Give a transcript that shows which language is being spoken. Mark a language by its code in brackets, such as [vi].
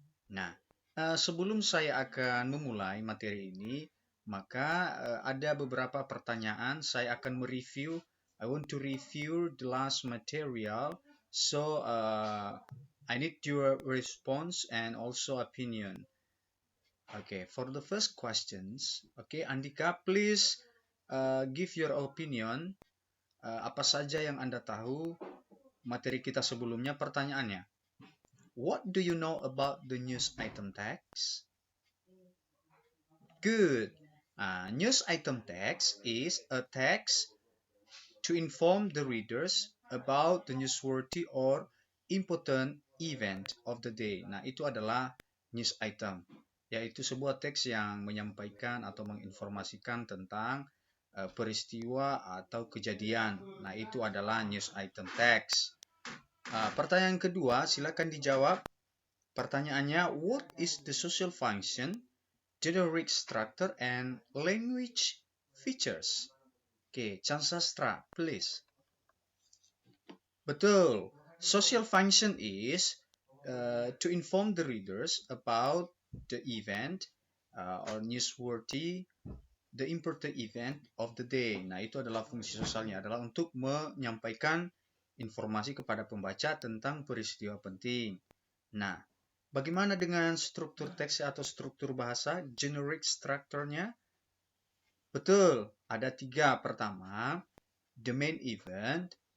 [id] Nah, sebelum saya akan memulai materi ini, maka ada beberapa pertanyaan. Saya akan mereview. [en] I want to review the last material. So, I need your response and also opinion. Okay, for the first questions, okay, Andika, please give your opinion. [id] Apa saja yang Anda tahu materi kita sebelumnya? [en] Pertanyaannya, what do you know about the news item text? Good. News item text is a text to inform the readers about the newsworthy or important event of the day. [id] Nah, itu adalah news item, yaitu sebuah teks yang menyampaikan atau menginformasikan tentang peristiwa atau kejadian. Nah, itu adalah news item text. Pertanyaan kedua, silakan dijawab. Pertanyaannya, what is the social function, generic structure, and language features? Oke, Chansastra, please. Betul. [en] Social function is to inform the readers about the event or newsworthy, the important event of the day. [id] Nah, itu adalah fungsi sosialnya, adalah untuk menyampaikan informasi kepada pembaca tentang peristiwa penting. Nah, bagaimana dengan struktur teks atau struktur bahasa, generic structure-nya? Betul, ada 3. Pertama, the main event.